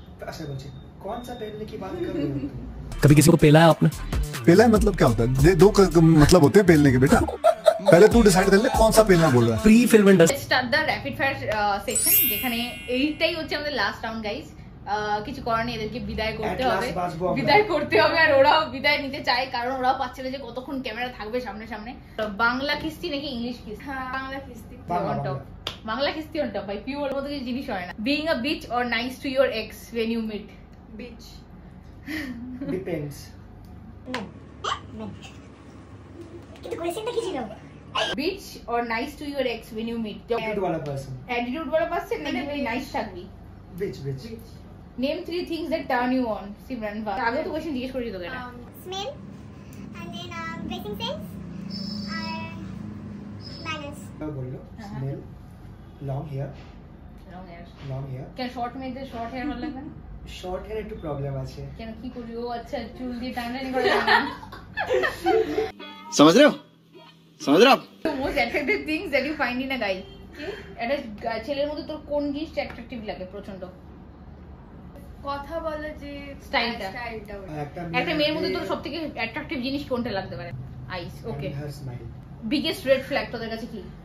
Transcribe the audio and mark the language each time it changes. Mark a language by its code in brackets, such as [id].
[hi] ऐसा बोलते कौन सा पहनने की बात कर रहे हो तुम? कभी किसी को पेला है आपने? पेला है मतलब क्या होता है? दो मतलब होते हैं पेलने के बेटा। पहले तू डिसाइड कर ले कौन सा पेलना बोल रहा है। [en] pre film industry start the rapid fire section, [bn] যেখানে এইটাই হচ্ছে আমাদের লাস্ট রাউন্ড গাইস। কিছু করার নেই, এদেরকে বিদায় করতে হবে, আর ওরাও বিদায় নিতে চায়, কারণ ওরাও পাচ্ছে না যে কতক্ষণ ক্যামেরা থাকবে সামনে সামনে। বাংলা কিস্তি নাকি ইংলিশ কিস্তি? বাংলা কিস্তি অন টপ, বাংলা কিস্তি অন টপ ভাই, পিওর মতো কিছু জিনিস হয় না। [en] Being a bitch or nice to your ex when you meet? Bitch depends. [bn] কিন্তু কোয়েশ্চেনটা কি ছিল? [en] Bitch or nice to your ex when you meet? Attitude [hi] वाला [en] person, [bn] অ্যাটিটিউড [hi] वाला [bn] পারছেন নাকি ভাই নাইস থাকবি? [en] which name 3 things that turn you on, Simran ভাই। [bn] আগে তো কোশ্চেন জিজ্ঞেস করেছি তোকে না। [en] Smell and then dressing sense আর manners. [hi] बोल लो [en] Smell, long hair, long hair. [bn] কেন শর্ট মেয়েদের শর্ট হেয়ার ভালো লাগে না? শর্ট হেয়ার একটু প্রবলেম আছে। কেন কি করি? ও আচ্ছা, চুল দিয়ে টানাটানি করে। [hi] समझ रहे हो [en] The most attractive things that you find in a guy? [bn] একটা ছেলের মধ্যে তোর কোন জিনিসটা অ্যাট্রাকটিভ লাগে প্রচন্ড? কথা বলে যে স্টাইলটা। একটা মেয়ের মধ্যে তোর সবথেকে অ্যাট্রাকটিভ জিনিস কোনটা লাগতে পারে? [en] Eyes. Okay, biggest red flag [bn] তোদের কাছে কি?